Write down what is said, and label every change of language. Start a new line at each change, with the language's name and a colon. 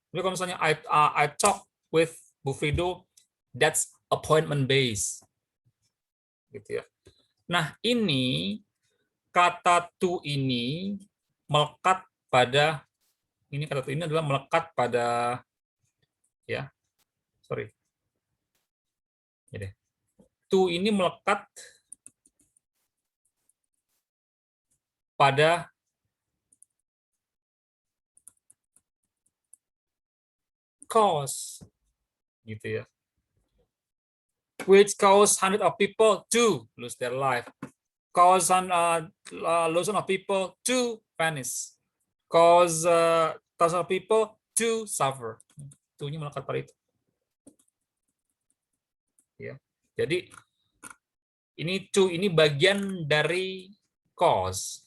Indonesian: Jadi kalau misalnya
English: I talk with Bu Frido, that's appointment based.
Indonesian: Gitu ya. Nah, ini kata to ini melekat pada kata to ini adalah melekat pada ya. Sorry. Ya deh. To ini melekat pada cause gitu ya.
English: Which cause hundred of people to lose their life. Cause lots of people to vanish. Cause thousands of people to suffer.
Indonesian: To-nya melekat pada itu. Ya. Jadi ini bagian dari cause.